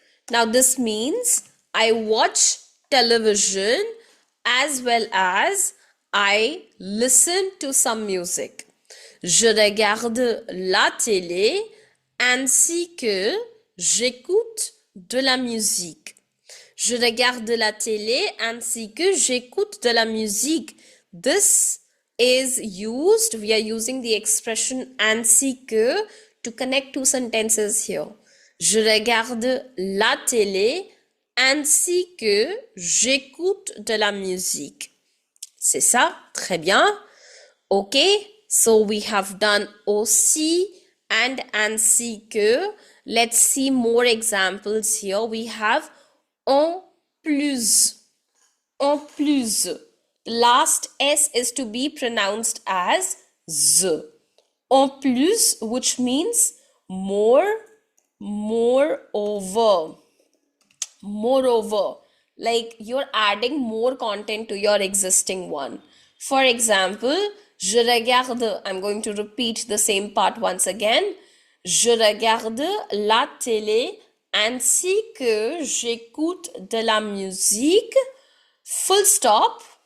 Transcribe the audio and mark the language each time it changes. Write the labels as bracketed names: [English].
[English] Now this means I watch television as well as I listen to some music. [French] Je regarde la télé ainsi que j'écoute de la musique. Je regarde la télé ainsi que j'écoute de la musique. [English] This is used, we are using the expression ainsi que to connect 2 sentences here. [French] Je regarde la télé ainsi que j'écoute de la musique. C'est ça? Très bien. [English] Okay, so we have done aussi and ainsi que. Let's see more examples here. We have en plus. En plus. Last S is to be pronounced as Z. En plus, which means more, moreover. Moreover, like you're adding more content to your existing one. For example, [French] je regarde, [English] I'm going to repeat the same part once again. [French] Je regarde la télé ainsi que j'écoute de la musique. [English] Full stop.